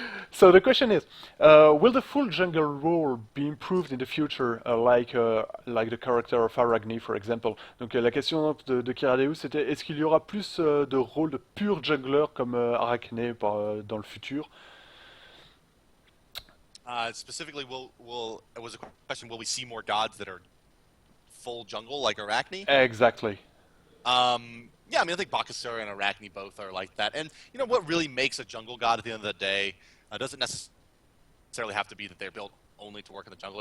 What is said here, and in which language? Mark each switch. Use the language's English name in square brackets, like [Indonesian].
[English] So the question is, will the full jungle role be improved in the future, like the character of Arachne, for example? [French] Donc la question de Kiradeus, c'était est-ce qu'il y aura plus de rôle de pur jungler comme Arachne dans le futur? [English] Specifically, will it was a question. Will we see more gods that are full jungle like Arachne? Exactly. Yeah, I mean, I think Bakasura and Arachne both are like that. And what really makes a jungle god at the end of the day doesn't necessarily have to be that they're built only to work in the jungle.